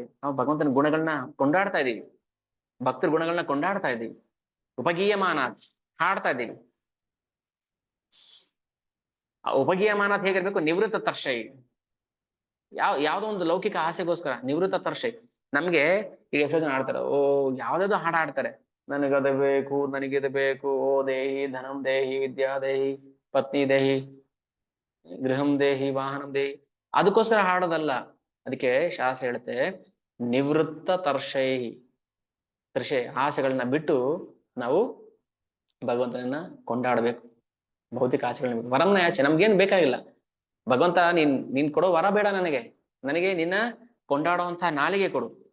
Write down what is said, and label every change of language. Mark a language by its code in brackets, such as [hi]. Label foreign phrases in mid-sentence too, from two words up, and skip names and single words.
[kn] ನಾವು ಭಗವಂತನ ಗುಣಗಳನ್ನ ಕೊಂಡಾಡ್ತಾ ಇದೀವಿ, ಭಕ್ತರ ಗುಣಗಳನ್ನ ಕೊಂಡಾಡ್ತಾ ಇದೀವಿ, ಉಪಗೀಯಮಾನ ಹಾಡ್ತಾ ಇದ್ದೀವಿ. ಆ ಉಪಗೀಯಮಾನ ಹೇಗಿರ್ಬೇಕು? [sa] ನಿವೃತ್ತ ತರ್ಷೈ. [kn] ಯಾವ್ದೋ ಒಂದು ಲೌಕಿಕ ಆಸೆಗೋಸ್ಕರ [sa] ನಿವೃತ್ತ ತರ್ಷೈ. [kn] ನಮ್ಗೆ ಈಗ ಎಷ್ಟೋ ಜನ ಆಡ್ತಾರೆ, ಯಾವ್ದಾದ್ರು ಹಾಡ ಆಡ್ತಾರೆ. ನನಗದು ಬೇಕು, ನನಗಿದು ಬೇಕು, ಓ [sa] ದೇಹಿ ಧನಂ ದೇಹಿ, ವಿದ್ಯಾ ದೇಹಿ, ಪತ್ನಿ ದೇಹಿ, ಗೃಹಂ ದೇಹಿ, ವಾಹನಂ ದೇಹಿ. [kn] ಅದಕ್ಕೋಸ್ಕರ ಹಾಡೋದಲ್ಲ. ಅದಕ್ಕೆ ಶಾಸ್ತ್ರ ಹೇಳುತ್ತೆ, [sa] ನಿವೃತ್ತ ತರ್ಷೈ. [kn] ತರ್ಷೆ ಆಸೆಗಳನ್ನ ಬಿಟ್ಟು ನಾವು ಭಗವಂತನನ್ನ ಕೊಂಡಾಡ್ಬೇಕು. ಭೌತಿಕ ಆಸೆಗಳನ್ನ ಬಿಟ್ಟು [sa] ವರಂನ ಯಾಚೆ. [kn] ನಮ್ಗೇನ್ ಬೇಕಾಗಿಲ್ಲ. ಭಗವಂತ ನೀನ್ ಕೊಡೋ ವರ ಬೇಡ ನನಗೆ ನಿನ್ನ ಕೊಂಡಾಡುವಂತ ನಾಲಿಗೆ ಕೊಡು.